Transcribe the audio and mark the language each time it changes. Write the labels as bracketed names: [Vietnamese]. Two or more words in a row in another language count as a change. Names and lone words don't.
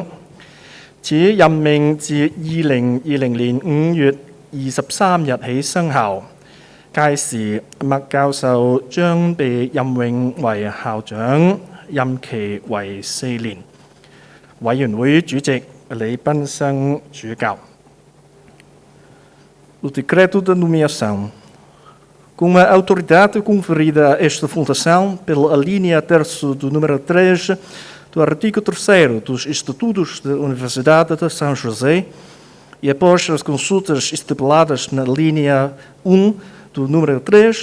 [Chinese] 此任命自2020年5月23日起生效。屆時，麥教授將被任命為校長，任期為4年。委員會主席李賓生主教。 [Portuguese] O decreto da nomeação. Com a autoridade conferida a esta fundação pela alínea terço do número 3 do artigo 3º dos Estatutos da Universidade de São José e após as consultas estipuladas na linha 1 do número 3